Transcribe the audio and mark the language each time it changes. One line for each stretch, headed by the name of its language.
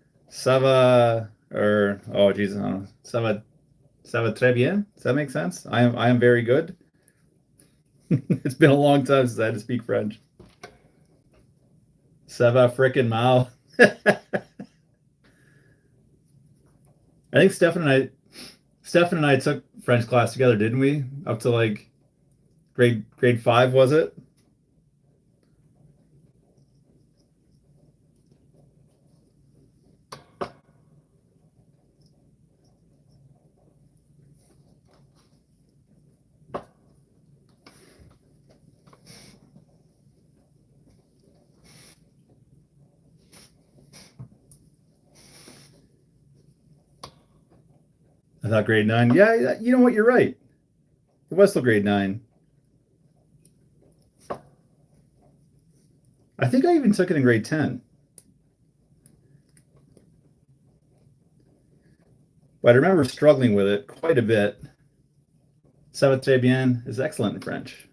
French: Ça va, or, oh, geez, ça va très bien.
English: Does that make sense? I am very good. It's been a long time since I had to speak French. Ça va frickin' mal. I think Stefan and I took French class together, didn't we? Up to like grade 5, was it? I thought grade 9. Yeah, you know what? You're right. It was still grade 9. I think I even took it in grade 10. But I remember struggling with it quite a bit. Ça va très bien is excellent in French.